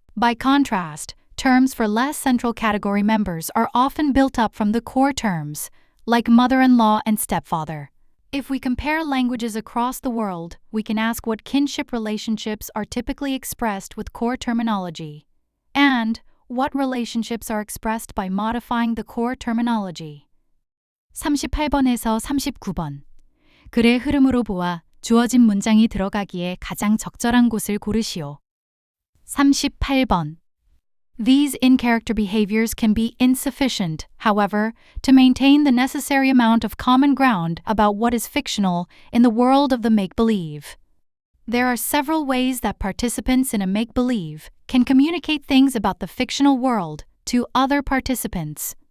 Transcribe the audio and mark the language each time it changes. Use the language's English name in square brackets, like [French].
[English] By contrast, terms for less central category members are often built up from the core terms, like mother-in-law and stepfather. If we compare languages across the world, we can ask what kinship relationships are typically expressed with core terminology, and what relationships are expressed by modifying the core terminology. [Korean] 38번에서 39번. 글의 흐름으로 보아 주어진 문장이 들어가기에 가장 적절한 곳을 고르시오. 38번. [English] These in-character behaviors can be insufficient, however, to maintain the necessary amount of common ground about what is fictional in the world of the make-believe. There are several ways that participants in a make-believe can communicate things about the fictional world to other participants.